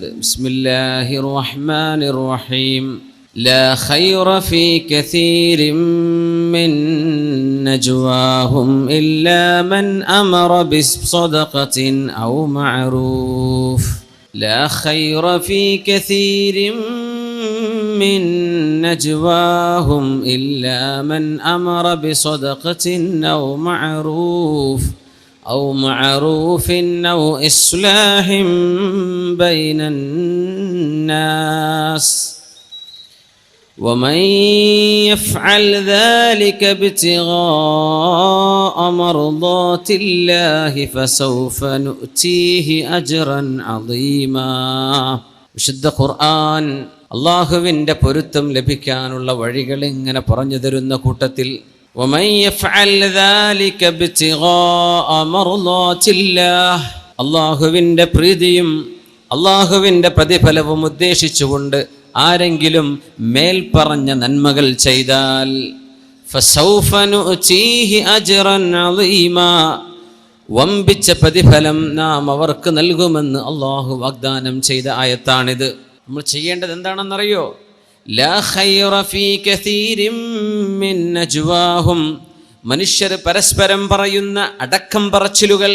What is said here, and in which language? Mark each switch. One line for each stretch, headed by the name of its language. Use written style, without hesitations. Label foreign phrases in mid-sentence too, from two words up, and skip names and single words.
Arabic: بسم الله الرحمن الرحيم. لا خير في كثير من نجواهم إلا من أمر بصدقة أو معروف. لا خير في كثير من نجواهم إلا من أمر بصدقة أو معروف أو إصلاح بين الناس ومن يفعل ذلك ابتغاء مرضات الله فسوف نؤتيه أجرا عظيما.
Malayalam: വിശുദ്ധ ഖുർആൻ അള്ളാഹുവിൻ്റെ പൊരുത്തം ലഭിക്കാനുള്ള വഴികൾ ഇങ്ങനെ പറഞ്ഞു തരുന്ന
Arabic: കൂട്ടത്തിൽ وَمَنْ يَفْعَلْ ذَلِكَ ابْتِغَاءَ مَرْضَاتِ اللَّهِ,
Malayalam: അള്ളാഹുവിൻ്റെ പ്രീതിയും അള്ളാഹുവിൻ്റെ പ്രതിഫലവും ഉദ്ദേശിച്ചുകൊണ്ട് ആരെങ്കിലും മേൽപ്പറഞ്ഞ നന്മകൾ ചെയ്താൽ
Arabic: فَسَوْفَ نُؤْتِيهِ أَجْرًا عَظِيمًا,
Malayalam: വമ്പിച്ച പ്രതിഫലം നാം അവർക്ക് നൽകുമെന്ന് അള്ളാഹു വാഗ്ദാനം ചെയ്ത ആയത്താണിത്. നമ്മൾ ചെയ്യേണ്ടത് എന്താണെന്നറിയോ?
Arabic: لا خير في كثير من نجواهم,
Malayalam: മനുഷ്യർ പരസ്പരം പറയുന്ന അടക്കം പറച്ചിലുകൾ.